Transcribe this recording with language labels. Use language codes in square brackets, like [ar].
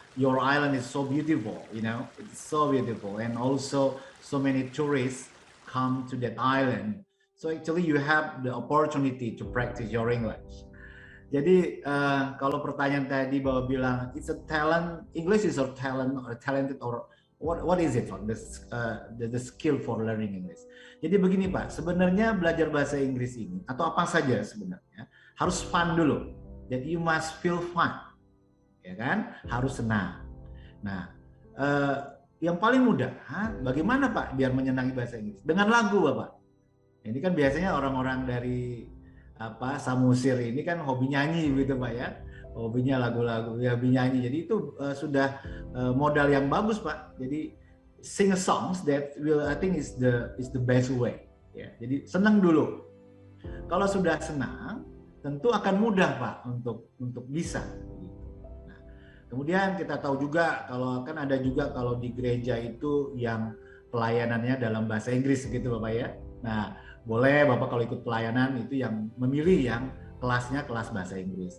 [en] Your island is so beautiful, you know, it's so beautiful, and also so many tourists come to that island. So actually you have the opportunity to practice your English. [id] Jadi kalau pertanyaan tadi bahwa bilang [en] it's a talent, English is a talent or talented or what is it for the skill for learning English. [id] Jadi begini Pak, sebenarnya belajar bahasa Inggris ini atau apa saja sebenarnya harus fun dulu. Jadi [en] you must feel fun, [id] ya kan? Harus senang. Nah, yang paling mudah, bagaimana Pak biar menyenangi bahasa Inggris? Dengan lagu Bapak. Ini kan biasanya orang-orang dari Samosir ini kan hobi nyanyi gitu Pak ya, hobinya lagu-lagu, ya hobi nyanyi. Jadi itu sudah modal yang bagus Pak. [en] Jadi sing a songs that will I think is the best way. [id] Ya, jadi senang dulu. Kalau sudah senang, tentu akan mudah Pak untuk bisa. Nah, kemudian kita tahu juga kalau kan ada juga kalau di gereja itu yang pelayanannya dalam bahasa Inggris gitu Bapak ya. Nah, boleh Bapak kalau ikut pelayanan itu yang memilih yang kelasnya kelas bahasa Inggris.